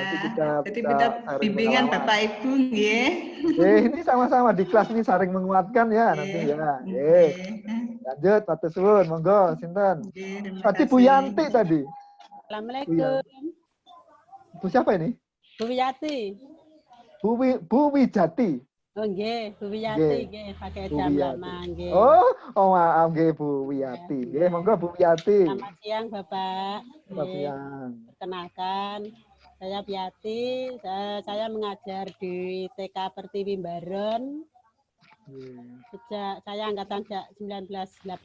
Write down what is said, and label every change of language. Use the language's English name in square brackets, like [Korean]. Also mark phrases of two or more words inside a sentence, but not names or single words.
[Indonesian] nanti kita jadi bisa minta pengalaman. bimbingan Bapak Ibu, nggih. Ini sama-sama di kelas ini saling menguatkan ya nanti ya. Lanjut, [Javanese] Pak Suwun, monggo, sinten. [Indonesian] Tadi Bu Yanti tadi. Assalamualaikum. Bu siapa ini? Bu Wiyati. Bu Wijati. Oh nggih, Bu Wiyati nggih, pakai jam lama nggih. Oh maaf nggih Bu Wiyati. [Javanese] Nggih, monggo [Indonesian] Bu Wiyati. Selamat siang Bapak. Selamat siang. Perkenalkan, saya Wiyati. Saya mengajar di TK Pertiwi Baron. Sejak saya angkatan 1986.